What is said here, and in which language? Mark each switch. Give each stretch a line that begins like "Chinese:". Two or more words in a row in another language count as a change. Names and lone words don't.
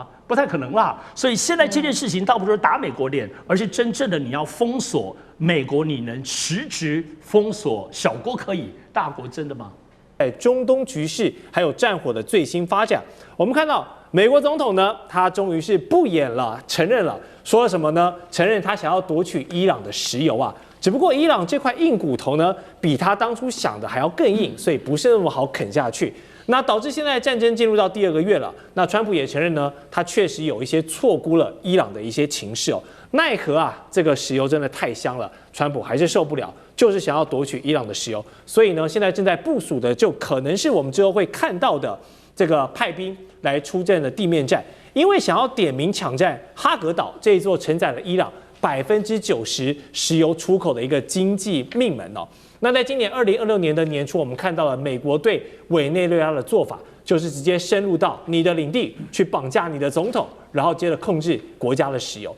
Chinese: 不太可能啦。所以現在這件事情倒不是打美國臉，而是真正的你要封鎖美國，你能實質封鎖小國可以，大國真的嗎？在中東局勢還有戰火的最新發展，我們看到美國總統呢，他終於是不演了，承認了，說了什麼呢？承認他想要奪取伊朗的石油啊。只不過伊朗這塊硬骨頭呢，比他當初想的還要更硬，所以不是那麼好啃下去。那導致現在戰爭進入到第2個月了。那川普也承認呢，他確實有一些錯估了伊朗的一些情勢哦。奈何啊，這個石油真的太香了，川普還是受不了，就是想要奪取伊朗的石油。所以呢，現在正在部署的就可能是我們之後會看到的這個派兵來出戰的地面戰，因為想要點名搶佔哈格島這一座承載了伊朗90%石油出口的一個經濟命門哦。那在今年2026年的年初，我們看到了美國對委內瑞拉的做法，就是直接深入到你的領地去綁架你的總統，然後接着控制國家的石油。